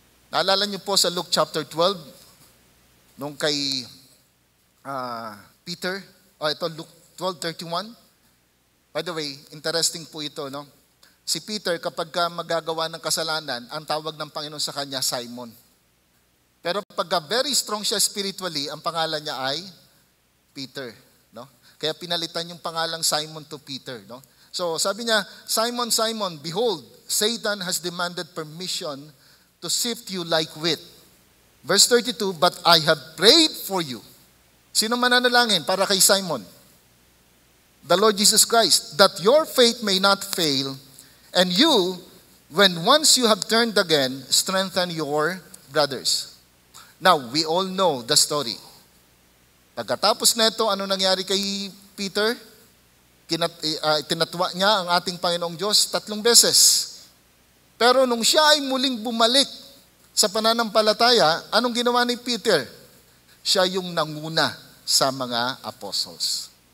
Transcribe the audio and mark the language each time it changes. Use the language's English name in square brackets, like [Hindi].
[Filipino] Naalala niyo po sa Luke chapter 12, nung kay Peter, ito Luke 12:31. [English] By the way, interesting [Filipino] po ito, [English] no? [Filipino] Si Peter, kapag magagawa ng kasalanan, ang tawag ng Panginoon sa kanya, Simon. Pero pagka [English] very strong [Filipino] siya spiritually, ang pangalan niya ay Peter. No? Kaya pinalitan yung pangalang Simon to Peter. No? [English] So [Filipino] sabi niya, [English] Simon, Simon, behold, Satan has demanded permission to sift you like wheat. Verse 32, but I have prayed for you. [Filipino] Sino mananalangin para kay Simon? [English] The Lord Jesus Christ, that your faith may not fail, and you, when once you have turned again, strengthen your brothers. Now, we all know the story. [Filipino] Pagkatapos nito, ano nangyari kay Peter? Tinatwa niya ang ating Panginoong Diyos 3 beses. Pero nung siya ay muling bumalik sa pananampalataya, anong ginawa ni Peter? Siya yung nanguna sa mga apostles.